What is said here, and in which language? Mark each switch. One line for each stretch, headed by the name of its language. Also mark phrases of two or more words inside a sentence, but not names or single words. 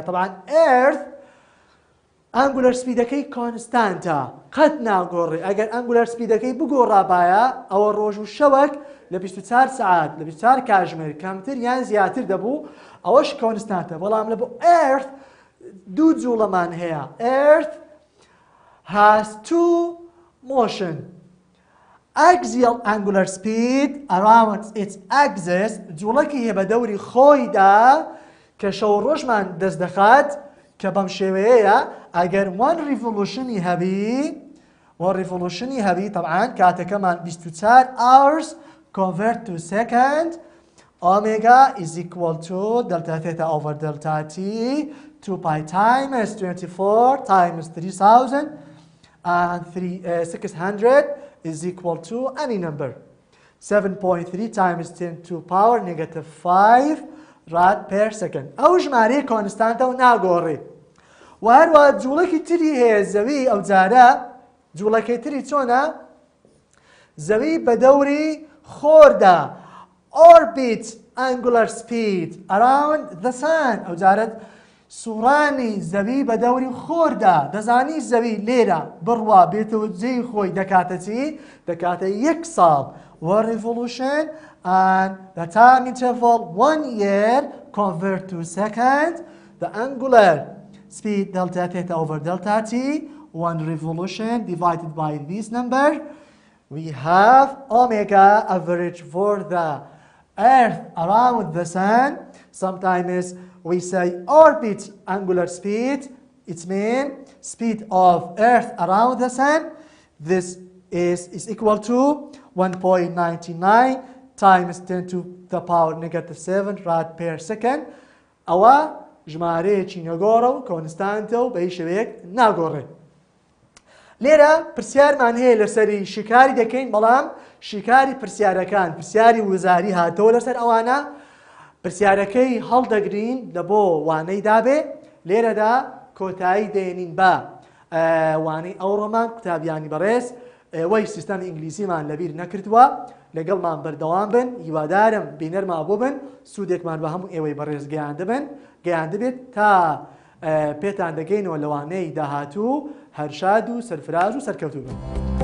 Central Kurdish: طبعا ئێرت ئەنگولەر سپیدەکەی کۆنستانتە قەت ناگۆڕێ. ئەگەر ئەنگولەر سپیدەکەی بگۆڕابایە ئەوە ڕۆژ و شەوەک لە 24 سعات لە 24 کاژمێر کەمتر یان زیاتر دەبوو ئەوەش کۆنستانتە. بەڵام لە بۆ ئێرت دوو جوڵەمان هەیە. ئێرت
English: has two motion axial angular speed around its axis
Central Kurdish: جوڵەکی هەیە بە دەوری خۆیدا کە شەو ڕۆژمان دەست دەخات کە بەم شێوەیەیە ئەگەر 1
English: revolutionی
Central Kurdish: هەبی طبعا کاتەکەمان
English: 24 hours convert to second omega is equal to delta theta over delta t 2 pi times 24 times 3000 and 600 is equal to any number 7.3 times 10 to power negative 5 rad per second.
Central Kurdish: ئەو ژمارەیە کۆنستانتە و ناگۆڕێ. و هەروە جوڵەکی تری هەیە زەوی ئەو جارە جوڵەکەی تری چۆنە؟ زەوی بە دەوری خۆردا
English: orbit angular speed around the sun
Central Kurdish: ئەو جارە سوڕانی زەوی بە دەوری خۆردا دەزانی زەوی لێرە بڕوا بێتەوە جێی خۆی دەکاتە چی؟ دەکاتە 1 ساڵ.
English: 1 revolution and the time interval 1 year convert to second. The angular speed delta theta over delta t 1 revolution divided by this number. We have omega average for the earth around the sun. Sometimes we say orbit angular speed. It means speed of earth around the sun. This is equal to 1.99 times 10 to the power negative 7 rad per second.
Central Kurdish: ئەوە ژمارەیەکی نەگۆڕە و کۆنستانتە و بە هیچ شێوەیەک ناگۆڕێ. لێرە پرسیارمان هەیە لەسەری شیکاری دەکەین بەڵام شیکاری پرسیارەکان پرسیاری وزاری هاتەوە لەسەر ئەوانە پرسیارەکەی هەڵدەگرین لە بۆ وانەی دابێ لێرەدا کۆتایی دێنین بە وانەی ئەوڕۆمان قوتابیانی بەڕێز وەی سیستەمی ئینگلیزیمان لەبیر نەکردووە لەگەڵمان بەردەوام بن هیوادارم بینەرما بۆ بن سوودێکمان بە هەموو ئێوەی بەڕێز گەیان دەبێت تا پێتان دەگەینەوە لەوانەی داهاتوو هەرشاد و سەرفراز و سەرکەوتوو بن.